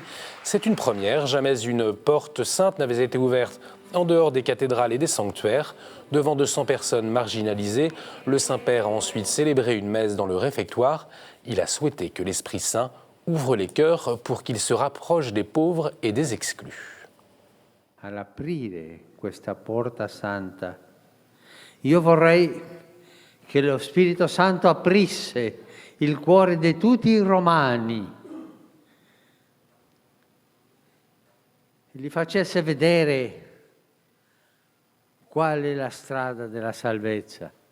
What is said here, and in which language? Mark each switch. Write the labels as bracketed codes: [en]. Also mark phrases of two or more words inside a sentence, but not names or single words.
[fr] C'est une première, jamais une porte sainte n'avait été ouverte en dehors des cathédrales et des sanctuaires. Devant 200 personnes marginalisées, le Saint-Père a ensuite célébré une messe dans le réfectoire. Il a souhaité que l'Esprit Saint ouvre les cœurs pour qu'il se rapproche des pauvres et des exclus. [it] All'aprire questa porta santa, io vorrei che lo Spirito Santo aprisse il cuore di tutti i romani e li facesse vedere qual è la strada della salvezza.